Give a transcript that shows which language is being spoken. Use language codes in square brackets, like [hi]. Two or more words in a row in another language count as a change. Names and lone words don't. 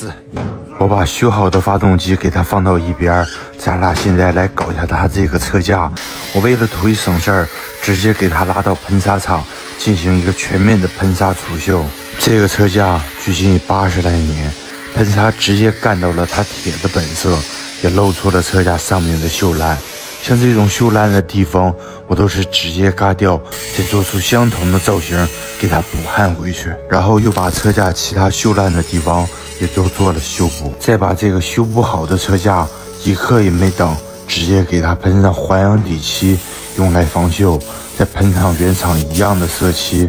[zh] 我把修好的發動機給它放到一邊，咱倆現在來搞一下它這個車架。我為了圖一省事兒，直接給它拉到噴砂廠進行一個全面的噴砂除鏽。這個車架距今80來年，噴砂直接乾到了它鐵的本色，也露出了車架上面的鏽爛。像這種鏽爛的地方，我都是直接嘎掉，再做出相同的造型給它補焊回去，然後又把車架其他鏽爛的地方也都做了修補，再把這個修補好的車架一刻也沒等，直接給它噴上環氧底漆，用來防鏽，再噴上原廠一樣的色漆。